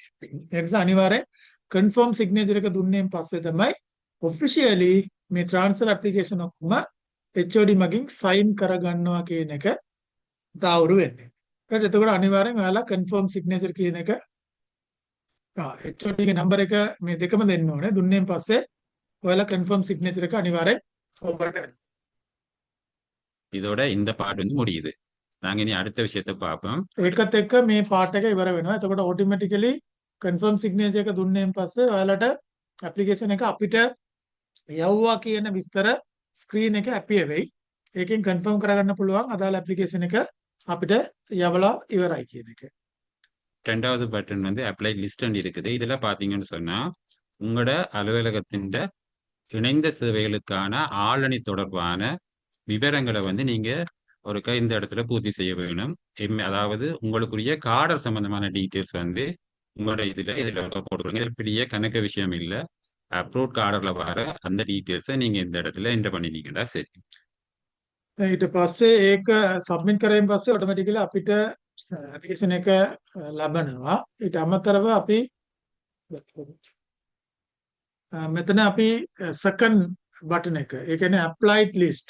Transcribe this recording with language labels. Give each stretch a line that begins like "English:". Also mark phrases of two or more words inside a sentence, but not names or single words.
Sinhala: ඒ නිසා අනිවාර්යෙන්
English: confirm signature
Sinhala: එක දුන්නේන් පස්සේ තමයි officially මේ
English: transfer application
Sinhala: ඔක්කොම HOD මගින් sign කරගන්නවා කියන එක තාවුරු වෙන්නේ. ඊට එතකොට අනිවාර්යෙන් ඔයාලා
English: confirm signature
Sinhala: කියන එක HOD ගේ නම්බර එක මේ දෙකම දෙන්න ඕනේ. දුන්නේන් පස්සේ ඔයාලා
English: confirm signature
Sinhala: එක අනිවාර්යෙන් ඔබට
Tamil: இதோட இந்த பார்ட் வந்து முடியுது. நாங்க இனி அடுத்த விஷயத்தை பார்ப்போம்.
Sinhala: ඒකත් එක්ක මේ part එක ඉවර වෙනවා. එතකොට
English: automatically confirm signature
Sinhala: එක දුන්නේන් පස්සේ ඔයාලට application එක අපිට යවුවා කියන විස්තර screen එකේ appear වෙයි. ඒකෙන් confirm කරගන්න පුළුවන් අදාළ application එක අපිට යවලා ඉවරයි කියන එක.
Tamil: ரெண்டாவது பட்டன் வந்து
English: apply list
Tamil: இருக்குது. இதுல பாத்தீங்கன்னு சொன்னா உங்களோட அலுவலகத்தின் இணைந்த சேவைகளுக்கான ஆளணி தொடர்பான விவரங்களை வந்து நீங்க ஒருக்கா இந்த இடத்துல பூர்த்தி செய்ய வேணும். அதாவது உங்களுக்குரிய கார்டர் சம்பந்தமான டீட்டெயில்ஸ் வந்து உங்களோட இதுல போட்டுருங்க. இது பெரிய கணக்கு விஷயம் இல்லை.
English: approve cadre
Tamil: வர அந்த டீட்டெயில்ஸை நீங்க இந்த இடத்துல என்டர் பண்ணிட்டீங்கன்னா சரி.
Sinhala: ඊට පස්සේ ඒක සබ්මිට් කරායින් පස්සේ ඔටෝමැටිකලි අපිට ඇප්ලිකේෂන් එක ලබනවා. ඊට අමතරව අපි මෙතන අපි
English: second button
Sinhala: එක. ඒ කියන්නේ
English: applied list.